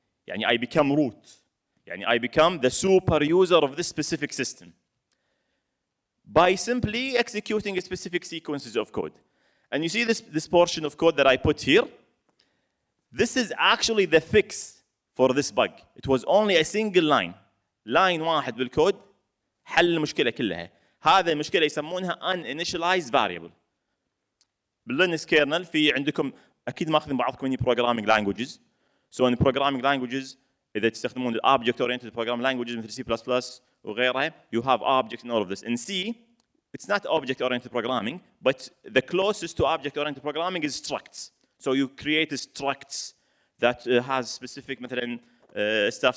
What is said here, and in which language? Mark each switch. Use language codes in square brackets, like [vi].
[en] يعني I become root. يعني I become the super user of this specific system by simply executing specific sequences of code. And you see this portion of code that I put here? This is actually the fix for this bug. It was only a single line. [ar] line واحد بالكود حل المشكلة كلها. هذا المشكلة يسمونها uninitialized variable. باللينكس kernel في عندكم أكيد ماخذين بعضكم من [en] programming languages. So in programming languages [ar] إذا تستخدمون [en] object oriented programming languages [ar] مثل [en] C++ [ar] وغيرها, [en] you have objects and all of this. In C, it's not object oriented programming, but the closest to object oriented programming is structs. So you create structs that has specific مثلا stuff.